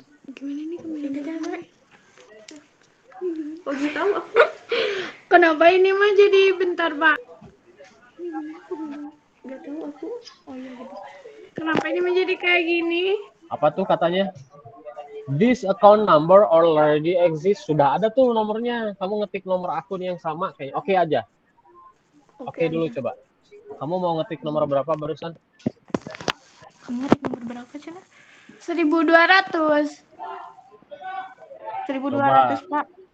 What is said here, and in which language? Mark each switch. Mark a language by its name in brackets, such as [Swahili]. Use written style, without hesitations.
[Indonesian] gimana nih kemana? Oh, gitu tahu aku. Kenapa ini mah jadi bentar, Pak? Gak tahu aku. Oh iya gitu. Kenapa ini menjadi kayak gini? Apa tuh katanya? [English] This account number already exists. [Indonesian] Sudah ada tuh nomornya. Kamu ngetik nomor akun yang sama kayaknya. Oke aja. Oke dulu coba. Kamu mau ngetik nomor berapa barusan? Kamu ngetik nomor berapa, Cina? 1.200. 1.200, Pak.